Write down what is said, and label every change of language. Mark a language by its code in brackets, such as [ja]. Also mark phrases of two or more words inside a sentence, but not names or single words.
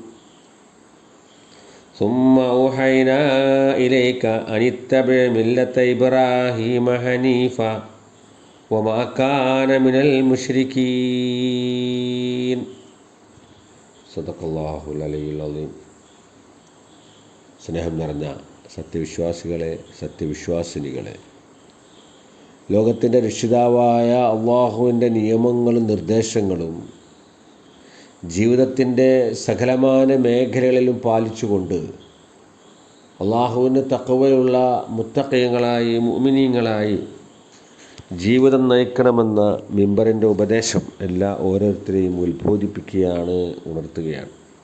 [ar] ثم أوحينا إليك أن اتبع ملة إبراهيم حنيفا وما كان من المشركين. صدق الله العلي العظيم. [ml] സ്നേഹം നിറഞ്ഞ സത്യവിശ്വാസികളെ, സത്യവിശ്വാസിനികളെ, ലോകത്തിൻ്റെ രക്ഷിതാവായ അള്ളാഹുവിൻ്റെ നിയമങ്ങളും നിർദ്ദേശങ്ങളും ജീവിതത്തിൻ്റെ സകലമാന മേഖലകളിലും പാലിച്ചുകൊണ്ട് അള്ളാഹുവിന് തഖ്വയുള്ള മുത്തഖീങ്ങളായി മുഅ്മിനീങ്ങളായി ജീവിതം നയിക്കണമെന്ന മിമ്പറിൻ്റെ ഉപദേശം ഓരോരുത്തരെയും ഉത്ബോധിപ്പിക്കുകയാണ്, ഉണർത്തുകയാണ്.